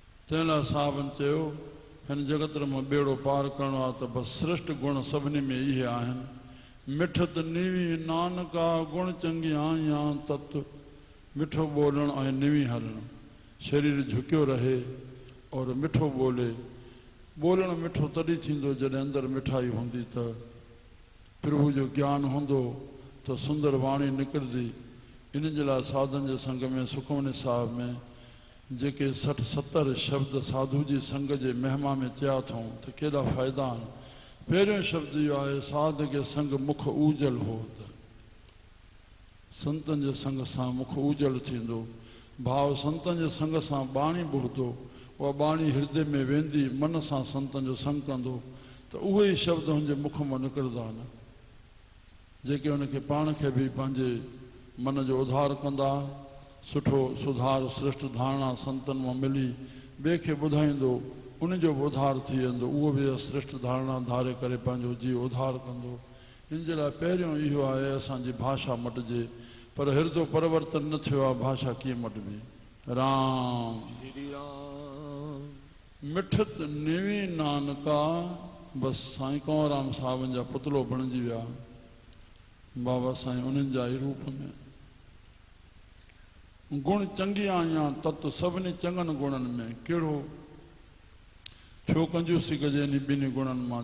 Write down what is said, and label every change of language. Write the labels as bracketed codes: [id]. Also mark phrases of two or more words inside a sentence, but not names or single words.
[sd] तंहिं लाइ साहबनि चयो हिन जगत में बेड़ो पार करणो आहे त बसि श्रेष्ठ गुण सभिनी में इहे आहिनि। [pa] मिठत नीवी नानका गुण चंगी आया तत् [sd] मिठो बोलण ऐं नीवी हलण। शरीर झुकियो रहे और मिठो बोले। बोलण मिठो तॾहिं थींदो जॾहिं अंदरि मिठाई हूंदी त प्रभु जो ज्ञान हूंदो त सुंदर वाणी निकिरंदी। इन जे लाइ साधन जे संग में सुखमनी साहिब में जेके 60-70 शब्द साधु जी संग जे महिमा में चया अथऊं त केॾा फ़ाइदा आहिनि। पहिरियों शब्द इहो आहे [pa] साध के संग मुख उजल हो [sd] त संतन जे संग सां मुख उजल थींदो। भाव संतन जे संग सां बाणी ॿुधंदो, उहा बाणी हृदय में वेंदी, मन सां संतन जो संग कंदो त उहे ई शब्द हुनजे मुख मां निकिरंदा आहिनि जेके हुनखे पाण खे बि पंहिंजे मन जो उधार कंदा। सुठो सुधार श्रेष्ठ धारणा संतन मां मिली ॿिए खे ॿुधाईंदो, उन जो बि उधार थी वेंदो। उहो बि श्रेष्ठ धारणा धारे करे पंहिंजो जीव उधार कंदो। इन जे लाइ पहिरियों इहो आहे असांजी भाषा मटिजे, पर हृदय परिवर्तन न थियो आहे, भाषा कीअं मटिबी। राम [pa] मिठत नेवी नानका [sd] बसि साईं कंवरराम साहिबनि जा पुतलो बणिजी विया बाबा साईं उन्हनि जा ई रूप में। [pa] गुण चंगी आया तत्व [sd] सभिनी चङनि गुणनि में। कहिड़ो छो कंजूसी कजे इन ॿिनी गुणनि मां।